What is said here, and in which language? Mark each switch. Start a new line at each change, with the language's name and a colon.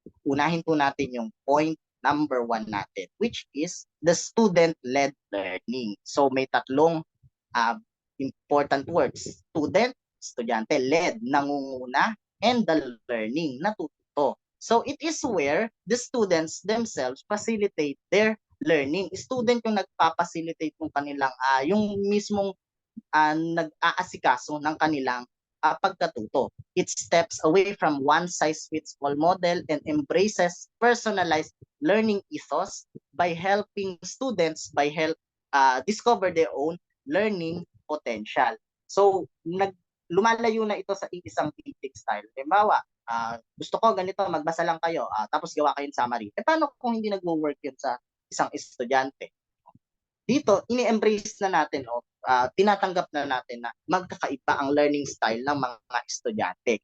Filipino: Unahin po natin yung point number 1 natin,
English: which is the student-led learning.
Filipino: So may tatlong important words. Student, estudyante, led, nangunguna, and the learning, natututo.
English: So it is where the students themselves facilitate their learning.
Filipino: Student yung nagpa-facilitate ng kanilang, yung mismong nag-aasikaso ng kanilang pagkatuto.
English: It steps away from one-size-fits-all model and embraces personalized learning ethos by helping students discover their own learning potential.
Filipino: So, lumalayo na ito sa isang teaching style. Halimbawa, gusto ko ganito, magbasa lang kayo, tapos gawa kayong summary. Paano kung hindi nagwo-work yun sa isang estudyante? Dito, ini-embrace na natin, tinatanggap na natin na magkakaiba ang learning style ng mga estudyante.